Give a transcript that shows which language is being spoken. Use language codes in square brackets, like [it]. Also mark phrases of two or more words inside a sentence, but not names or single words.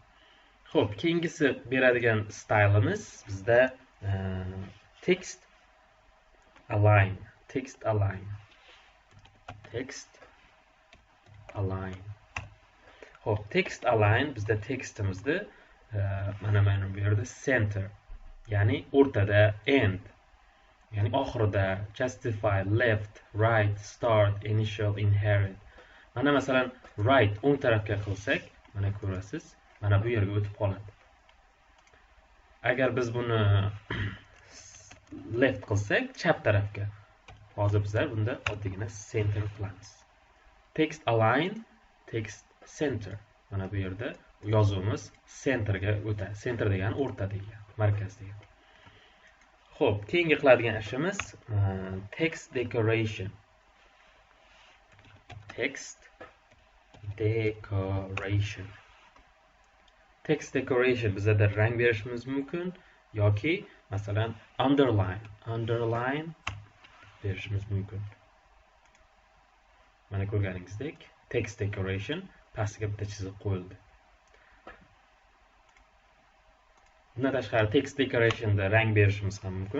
[uz] Xo'p, keyingisi beradigan stylimiz bizda [en] text align. [uz] Xo'p, [en] text align [uz] bizda tekstimizni mana bu yerda center, ya'ni o'rtada, end, ya'ni oxirida, [en] justify, left, right, start, initial, inherit. [uz] Mana masalan right o'ng tarafga qilsak, mana ko'rasiz, mana bu yerga o'tib qoladi. Agar biz buni left qilsak, chap tarafga. Hozir bizlar bunda oddiygina center qilamiz. [en] Text align, text center. [uz] Mana bu yerda yozuvimiz centerga o'tadi. Center degani o'rta degani, markaz degani. Xo'p, keyingi qiladigan ishimiz text decoration. [en] Text decoration [uz] bizda rang berishimiz mumkin yoki masalan underline berishimiz mumkin. Mana ko'rganingizdek, [en] text decoration [uz] pastiga bitta chiziq qo'yildi. Bundan tashqari [en] text decorationda [uz] rang berishimiz ham mumkin.